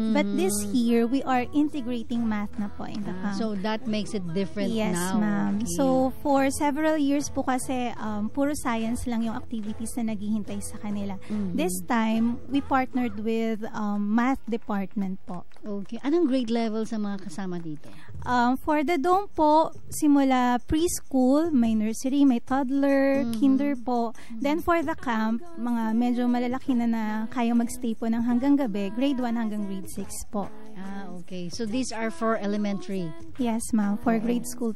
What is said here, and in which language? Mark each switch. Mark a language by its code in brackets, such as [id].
[en] But this year, we are integrating math na po in the camp. So, that makes it different now. Yes, ma'am. Okay. [tl] So, [en] for several years [tl] po kasi, puro science lang yung activities na naghihintay sa kanila. [en] This time, we partnered with math department po. Okay. [tl] Anong grade level sa mga kasama dito? [en] For the dome [tl] po, simula preschool, may nursery, may toddler, kinder po. Then for the camp, mga medyo malalaki na kaya magstay po ng hanggang gabi, grade 1 hanggang grade 6 po. [en] Okay. So, these are for elementary. Yes, ma'am. For grade school